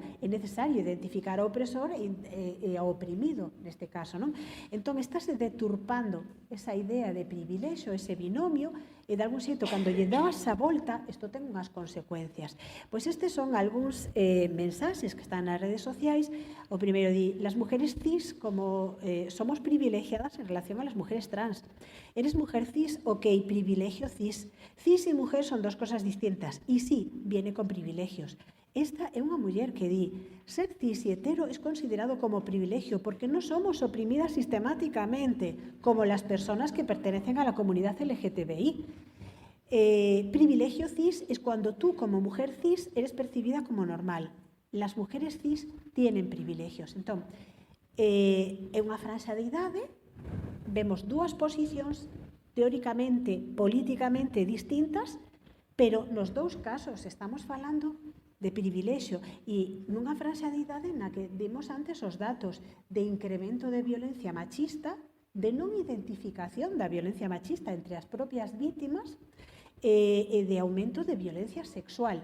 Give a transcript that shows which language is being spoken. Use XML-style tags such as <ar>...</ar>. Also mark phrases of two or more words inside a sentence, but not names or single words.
<gl>É necesario identificar o opresor e ao oprimido, neste caso, non? Entón, estáse deturpando esa idea de privilexio, ese binomio, e de algún xeito, cando lle das a volta, isto ten unhas consecuencias. Pois estes son algúns mensaxes que están nas redes sociais. O primeiro di,</gl> <es>las mujeres cis como somos privilegiadas en relación a las mujeres trans. Eres mujer cis, ok, privilegio cis. Cis e mujer son dos cosas distintas. E sí, viene con privilegios.</es> <gl>Esta é unha muller que di,</gl> <es>ser cis e hetero es considerado como privilegio porque no somos oprimidas sistemáticamente como las personas que pertenecen a la comunidad LGTBI. Privilegio cis es cuando tú como mujer cis eres percibida como normal. Las mujeres cis tienen privilegios.</es> <gl>Entón, é unha franxa de idade, vemos dúas posicións teóricamente, políticamente distintas, pero nos dous casos estamos falando de privilexio e nunha franxa de idade na que vimos antes os datos de incremento de violencia machista, de non identificación da violencia machista entre as propias vítimas e de aumento de violencia sexual.</gl>